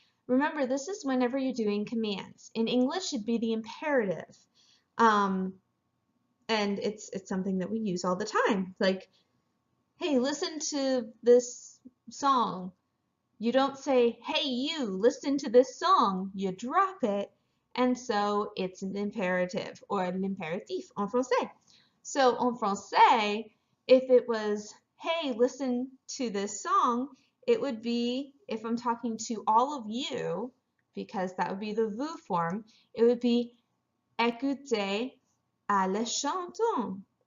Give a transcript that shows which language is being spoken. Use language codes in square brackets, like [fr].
[en] Remember, this is whenever you're doing commands. In English, it'd be the imperative. And it's something that we use all the time. Like, hey, listen to this song. You don't say, hey, you, listen to this song. You drop it. And so it's an imperative, or [fr] l'impératif en français. [en] So [fr] en français, [en] if it was, hey, listen to this song, it would be, if I'm talking to all of you, because that would be the vous form, it would be [fr] écoutez à la chanson.